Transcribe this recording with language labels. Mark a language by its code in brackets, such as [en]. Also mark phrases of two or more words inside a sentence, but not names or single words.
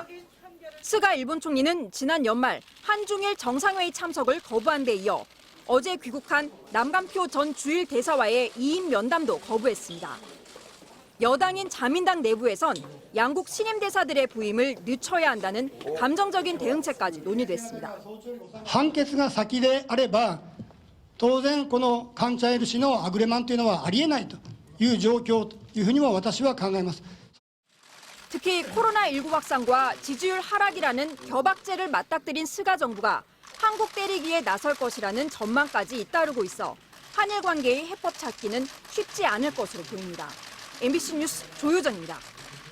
[ko] 스가 일본 총리는 지난 연말 한중일 정상회의 참석을 거부한 데 이어 어제 귀국한 남감표 전 주일 대사와의 2인 면담도 거부했습니다. 여당인 자민당 내부에선 양국 신임 대사들의 부임을 늦춰야 한다는 감정적인 대응책까지 논의됐습니다. [ja] 判決が先であれば当然このカンチャイル氏のアグレマンというのはありえないという状況というふうにも私は考えます。 [ko] 특히 코로나19 확산과 지지율 하락이라는 겨박제를 맞닥뜨린 스가 정부가 한국 때리기에 나설 것이라는 전망까지 잇따르고 있어 한일 관계의 해법 찾기는 쉽지 않을 것으로 보입니다. MBC 뉴스 조효정입니다.